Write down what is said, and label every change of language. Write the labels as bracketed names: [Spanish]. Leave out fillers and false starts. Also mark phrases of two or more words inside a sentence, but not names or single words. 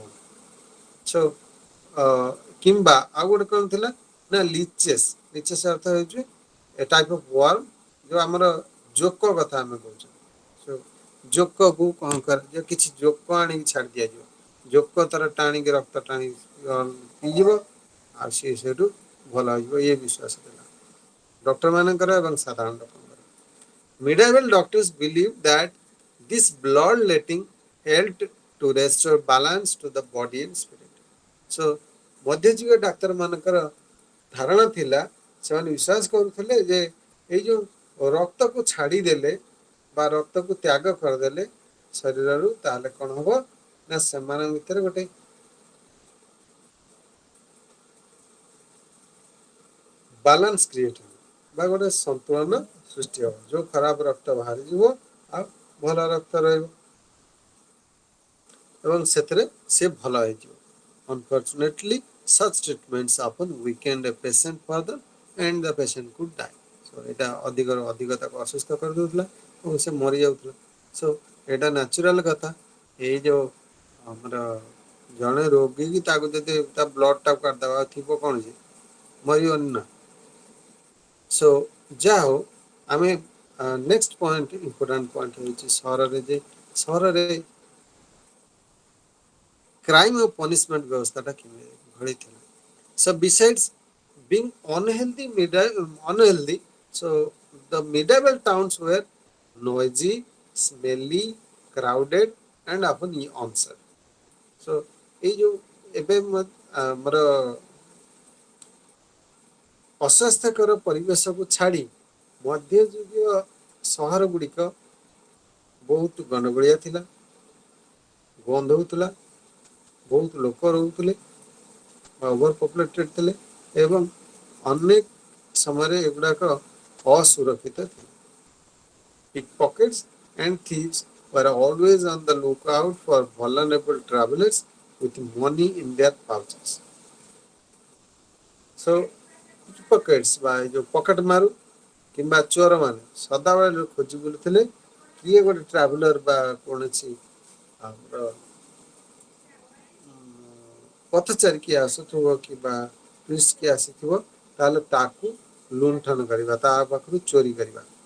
[Odia] ସୋ କିମ୍ବା ଆଉ ଗୋଟେ କ'ଣ ଥିଲା ନା ଲିଚେସ୍ ଅର୍ଥ ହେଉଛି [English] a type of worm, [Odia] ଯୋଉ ଆମର ଜୋକ କଥା ଆମେ କହୁଛୁ। ସୋ ଜୋକକୁ କ'ଣ କରାଯିବ, କିଛି ଜୋକ ଆଣିକି ଛାଡ଼ି ଦିଆଯିବ, ଜୋକ ତାର ଟାଣିକି ରକ୍ତ ଟାଣି ପିଇଯିବ ଆଉ ସିଏ ସେଇଠୁ ଭଲ ହେଇଯିବ, ଇଏ ବିଶ୍ୱାସ ଥିଲା ଡକ୍ଟର ମାନଙ୍କର ଏବଂ ସାଧାରଣ ଲୋକଙ୍କର। [English] Medieval doctors believed that this bloodletting helped to restore balance to the body and spirit. [Odia] So ମଧ୍ୟଯୁଗୀୟ ଡାକ୍ତର ମାନଙ୍କର ଧାରଣା ଥିଲା, ସେମାନେ ବିଶ୍ୱାସ କରୁଥିଲେ ଯେ ଏଇ ଯୋଉ ରକ୍ତକୁ ଛାଡ଼ିଦେଲେ ବା ରକ୍ତକୁ ତ୍ୟାଗ କରିଦେଲେ ଶରୀରରୁ, ତାହେଲେ କ'ଣ ହବ ନା ସେମାନଙ୍କ ଭିତରେ ଗୋଟେ [English] balance create [Odia] ହେବ ବା ଗୋଟେ ସନ୍ତୁଳନ ସୃଷ୍ଟି ହେବ, ଯୋଉ ଖରାପ ରକ୍ତ ବାହାରିଯିବ ଆଉ ଭଲ ରକ୍ତ ରହିବ ଏବଂ ସେଥିରେ ସେ ଭଲ ହେଇଯିବ। [English] Unfortunately, such treatments often weakened a patient further and the patient could die. [Odia] So এটা ଅଧିକ ତାକୁ ଅସୁସ୍ଥ କରିଦେଉଥିଲା ଏବଂ ସେ ମରିଯାଉଥିଲା। ସୋ ଏଇଟା ନ୍ୟାଚୁରାଲ କଥା, ଏଇ ଯୋଉ ଆମର ଜଣେ ରୋଗୀ କି ତାକୁ ଯଦି ତା ବ୍ଲଡଟାକୁ କାଟିଦେବା ଥିବ କ'ଣ ଯେ ମରିବନି ନା। ସୋ ଯାହା ହଉ, ଆମେ [English] next point, important point [Odia] ହେଉଛି ସହରରେ କ୍ରାଇମ୍ ଓ ପନିଶମେଣ୍ଟ ବ୍ୟବସ୍ଥାଟା କିଭଳି ଥିଲା। [English] So besides being unhealthy, so the medieval towns were noisy, smelly, crowded and often unsafe. [Odia] So ଏଇ ଯୋଉ ଏବେ ଆମର ଅସ୍ୱାସ୍ଥ୍ୟକର ପରିବେଶକୁ ଛାଡ଼ି ମଧ୍ୟଯୁଗୀୟ ସହର ଗୁଡ଼ିକ ବହୁତ ଗଣ୍ଡଗୋଳିଆ ଥିଲା, ଗନ୍ଧ ହେଉଥିଲା, ବହୁତ ଲୋକ ରହୁଥିଲେ, [English] over populated [Odia] ଥିଲେ ଏବଂ ଅନେକ ସମୟରେ ଏଗୁଡ଼ାକ ଅସୁରକ୍ଷିତ ଥିଲା। [English] Pickpockets and thieves were always on the lookout for vulnerable travelers with money in their pouches. So pickpockets [Odia] ବା ଯୋଉ ପକେଟ ମାରୁ କିମ୍ବା ଚୋର ମାନେ ସଦାବେଳେ ଖୋଜି ବୁଲୁଥିଲେ କିଏ ଗୋଟେ ଟ୍ରାଭେଲର ବା କୌଣସି ଆମର ପଥଚାରୀ କିଏ ଆସୁଥିବ କିମ୍ବା ଟୁରିଷ୍ଟ କିଏ ଆସିଥିବ, ତାହେଲେ ତାକୁ ଲୁଣ୍ଠନ କରିବା, ତା ପାଖରୁ ଚୋରି କରିବା।